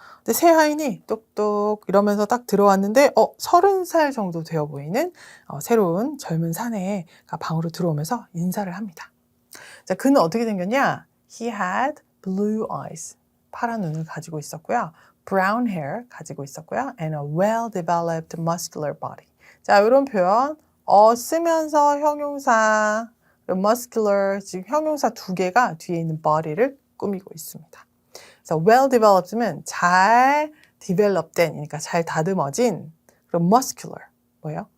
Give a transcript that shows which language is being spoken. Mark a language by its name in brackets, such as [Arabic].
[Korean] 근데 새 하인이 똑똑 이러면서 딱 들어왔는데 30살 정도 되어 보이는 새로운 젊은 사내가 방으로 들어오면서 인사를 합니다. 자, 그는 어떻게 생겼냐? [English] He had blue eyes. [Korean] 파란 눈을 가지고 있었고요. [English] brown hair [Korean] 가지고 있었고요. [English] and a well-developed muscular body. [Korean] 자, 이런 표현 쓰면서 형용사 muscular 지금 형용사 두 개가 뒤에 있는 body를 꾸미고 있습니다. 그래서 well-developed면 잘 develop된, 그러니까 잘 다듬어진 그런 muscular, 뭐예요?